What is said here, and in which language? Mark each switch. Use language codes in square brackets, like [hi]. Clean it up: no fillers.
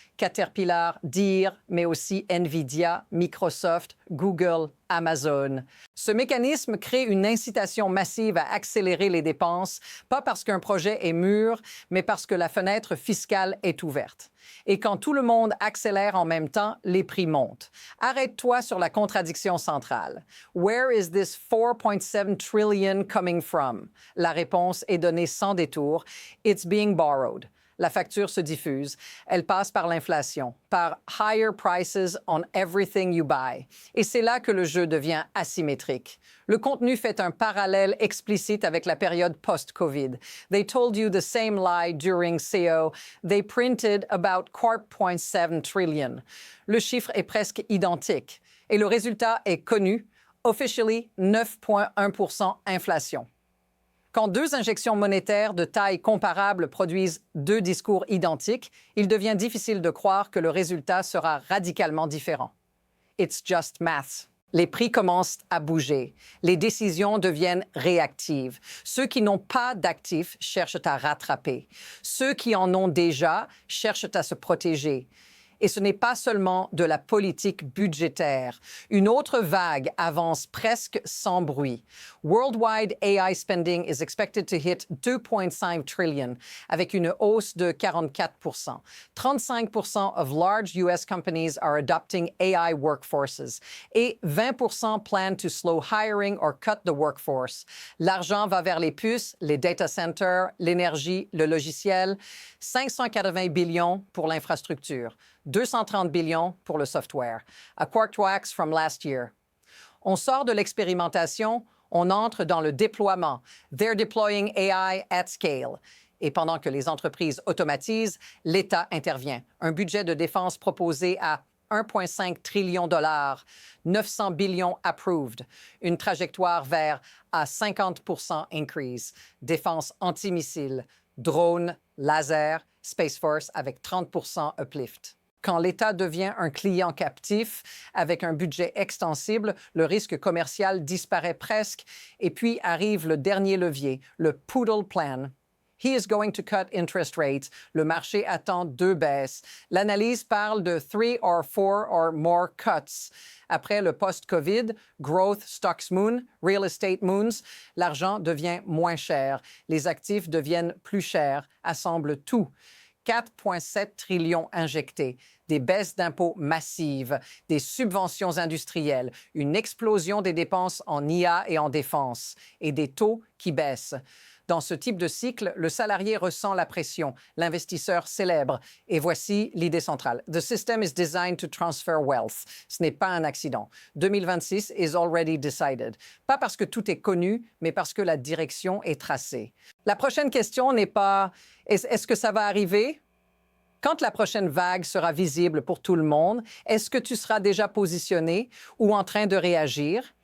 [fr] Caterpillar, Deere, mais aussi Nvidia, Microsoft, Google, Amazon. Ce mécanisme crée une incitation massive à accélérer les dépenses, pas parce qu'un projet est mûr, mais parce que la fenêtre fiscale est ouverte. Et quand tout le monde accélère en même temps, les prix montent. Arrête-toi sur la contradiction centrale. [en] Where is this 4.7 trillion coming from? [fr] La réponse est donnée sans détour. [en] It's being borrowed. [fr] La facture se diffuse. Elle passe par l'inflation, par [en] higher prices on everything you buy. [fr] Et c'est là que le jeu devient asymétrique. Le contenu fait un parallèle explicite avec la période post-COVID. [en] They told you the same lie during CO. They printed about 4.7 trillion. [fr] Le chiffre est presque identique. Et le résultat est connu. [en] Officially, 9,1% inflation. [fr] Quand deux injections monétaires de taille comparable produisent deux discours identiques, il devient difficile de croire que le résultat sera radicalement différent. [en] It's just math. [fr] Les prix commencent à bouger. Les décisions deviennent réactives. Ceux qui n'ont pas d'actifs cherchent à rattraper. Ceux qui en ont déjà cherchent à se protéger. Et ce n'est pas seulement de la politique budgétaire. Une autre vague avance presque sans bruit. [en] Worldwide AI spending is expected to hit 2.5 trillion, [fr] avec une hausse de 44%. [en] 35% of large US companies are adopting AI workforces et 20% plan to slow hiring or cut the workforce. [fr] L'argent va vers les puces, les data centers, l'énergie, le logiciel. 580 billions pour l'infrastructure. 230 billions pour le software. A Quark Wax from last year. On sort de l'expérimentation, on entre dans le déploiement. [en] They're deploying AI at scale. [fr] Et pendant que les entreprises automatisent, l'État intervient. Un budget de défense proposé à 1,5 trillion $, 900 billions approved, une trajectoire vers à 50% increase, défense antimissile, drones, laser, Space Force avec 30% uplift. Quand l'État devient un client captif avec un budget extensible, le risque commercial disparaît presque et puis arrive le dernier levier, le Poodle Plan. [en] He is going to cut interest rates. [fr] Le marché attend 2 baisses. L'analyse parle de [en] 3 or 4 or more cuts. [fr] Après le post-COVID, [en] growth stocks moon, real estate moons, [fr] l'argent devient moins cher. Les actifs deviennent plus chers, assemble tout. 4,7 trillions injectés, des baisses d'impôts massives, des subventions industrielles, une explosion des dépenses en IA et en défense, et des taux qui baissent. Dans ce type de cycle, le salarié ressent la pression, l'investisseur célèbre. Et voici l'idée centrale. [en] The system is designed to transfer wealth. [fr] Ce n'est pas un accident. [en] 2026 is already decided. [fr] Pas parce que tout est connu, mais parce que la direction est tracée. La prochaine question n'est pas « Est-ce que ça va arriver ?» Quand la prochaine vague sera visible pour tout le monde, est-ce que tu seras déjà positionné ou en train de réagir?